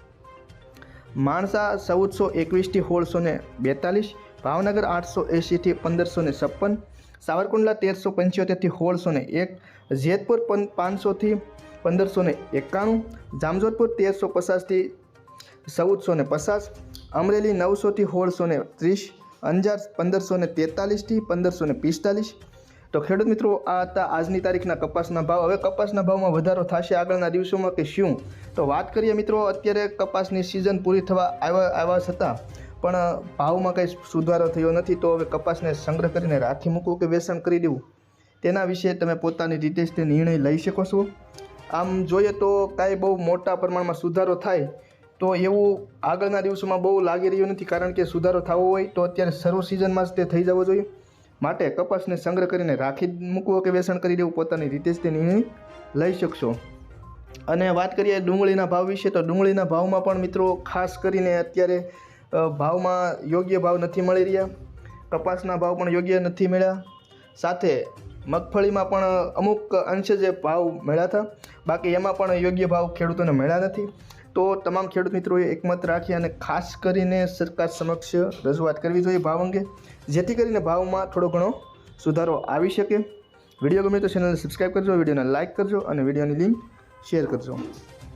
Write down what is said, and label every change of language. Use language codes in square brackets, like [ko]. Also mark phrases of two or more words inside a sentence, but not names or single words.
[gu] માણસા 1421 થી 1642, ભાવનગર 880 થી 1556, સાવરકુંડલા 1375 થી 1601, જેતપુર 500 થી 1591, જામજોધપુર 1350 થી 1450, अमरेली 900 થી 1630, अंजार 1543 થી 1545। તો ખેડૂત મિત્રો આ થા આજની તારીખના કપાસના ભાવ। હવે કપાસના ભાવ મેં વધારો થશે આગળના દિવસોમાં કે શું? તો બાત કરીએ મિત્રો, અત્યારે કપાસની સીઝન પૂરી થવા આવ્યા છતાં પણ ભાવમાં કંઈ સુધારો થયો નથી। તો હવે કપાસને સંગ્રહ કરીને રાખી મૂકવો કે વેચાણ કરી દેવું તેના વિષે તમે પોતાની રીતે જ નિર્ણય લઈ શકો છો। આમ જોઈએ તો કાંઈ બહુ મોટા પ્રમાણમાં સુધારો થાય તો એવં આગળના દિવસોમાં બહુ લાગી રહ્યું નથી, કારણ કે સુધારો થવો હોય તો અત્યારે સર્વ સીઝનમાં જ તે થઈ જવો જોઈએ। માટે કપાસને સંગ્રહ કરીને રાખી મૂકવો કે વેચાણ કરી દેવું પોતાની રીતે જ તે નિર્ણય લઈ શકશો। અને વાત કરીએ ડુંગળીના ભાવ વિષે, તો ડુંગળીના ભાવમાં પણ મિત્રો ખાસ કરીને અત્યારે ભાવમાં યોગ્ય ભાવ નથી મળી રહ્યા, કપાસના ભાવ પણ યોગ્ય નથી મળ્યા, સાથે મગફળીમાં પણ અમુક અંશે જે ભાવ મળ્યા થા, બાકી એમાં પણ યોગ્ય ભાવ ખેડૂતોને મળ્યા નથી। તો તમામ ખેડૂત મિત્રોએ એકમત રાખી અને ખાસ કરીને સરકાર સમક્ષ રજૂઆત કરવી જોઈએ ભાવ અંગે, જેથી કરીને ભાવમાં થોડો ઘણો સુધારો આવી શકે। વિડિયો ગમે તો ચેનલને સબ્સ્ક્રાઇબ કરજો, વિડિયોને લાઇક કરજો અને વિડિયોની લિંક શેર કરજો।